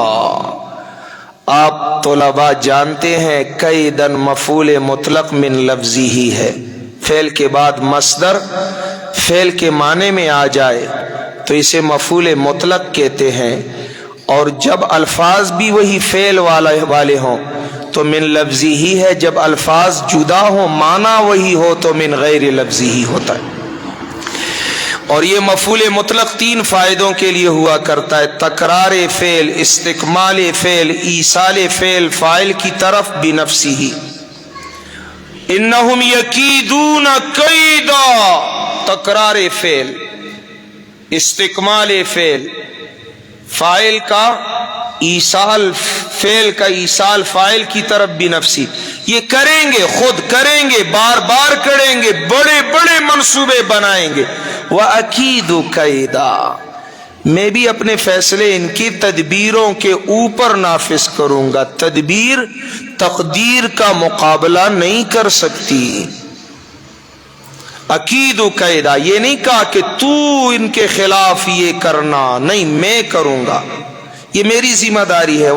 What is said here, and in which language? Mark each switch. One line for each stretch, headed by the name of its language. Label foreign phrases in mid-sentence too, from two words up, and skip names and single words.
Urdu: آپ طلباء جانتے ہیں کیدن مفعول مطلق من لفظی ہی ہے، فعل کے بعد مصدر فعل کے معنی میں آ جائے تو اسے مفعول مطلق کہتے ہیں، اور جب الفاظ بھی وہی فعل والے ہوں تو من لفظی ہی ہے، جب الفاظ جدا ہوں معنی وہی ہو تو من غیر لفظی ہی ہوتا ہے۔ اور یہ مفعول مطلق تین فائدوں کے لیے ہوا کرتا ہے: تکرار فعل، استکمال فعل، ایصال فعل فاعل کی طرف بنفسہ۔
Arabic: انہم یکیدون کیدا،
Urdu: تکرار فعل، استکمال فعل، فاعل کا ایصال، فعل کا ایصال فاعل کی طرف بنفسی، یہ کریں گے، خود کریں گے، بار بار کریں گے، بڑے بڑے منصوبے بنائیں گے۔
Arabic: وَأَكِيدُ كَيْدًا،
Urdu: میں بھی اپنے فیصلے ان کی تدبیروں کے اوپر نافذ کروں گا۔ تدبیر تقدیر کا مقابلہ نہیں کر سکتی۔
Arabic: اکید قیدا،
Urdu: یہ نہیں کہا کہ تو ان کے خلاف یہ کرنا، نہیں، میں کروں گا، یہ میری ذمہ داری ہے۔